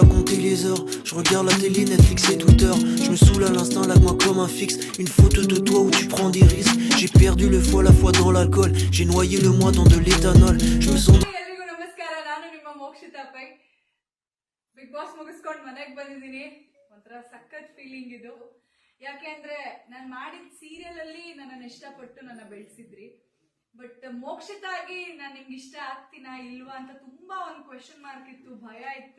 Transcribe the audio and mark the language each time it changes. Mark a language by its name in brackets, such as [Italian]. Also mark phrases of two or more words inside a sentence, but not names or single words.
[French] compter les heures. Je regarde la télé, Netflix et Twitter. Je me saoule à l'instinct, là moi comme un fixe. Une photo de toi où tu prends des risques. J'ai perdu le foie, la foi dans l'alcool. J'ai noyé le moi dans de l'éthanol. Je me sens... [Kannada] ಎಲ್ರಿಗೂ ನಮಸ್ಕಾರ. ನಾನು ನಿಮ್ಮ ಮೋಕ್ಷಿತಾ ಪೈ. ಬಿಗ್ ಬಾಸ್ ಮುಗಿಸ್ಕೊಂಡು ಮನೆಗೆ ಬಂದಿದ್ದೀನಿ. ಒಂಥರ ಸಖತ್ ಫೀಲಿಂಗ್ ಇದು. ಯಾಕೆಂದ್ರೆ ನಾನು ಮಾಡಿದ ಸೀರಿಯಲ್ ಅಲ್ಲಿ ನನ್ನನ್ನು ಇಷ್ಟಪಟ್ಟು ನನ್ನ ಬೆಳೆಸಿದ್ರಿ. ಬಟ್ ಮೋಕ್ಷಿತಾಗಿ ನಾನು ನಿಮ್ಗೆ ಇಷ್ಟ ಆಗ್ತೀನಾ ಇಲ್ವಾ ಅಂತ ತುಂಬಾ ಒಂದು [English] question mark [Kannada] ಇತ್ತು, ಭಯ ಇತ್ತು.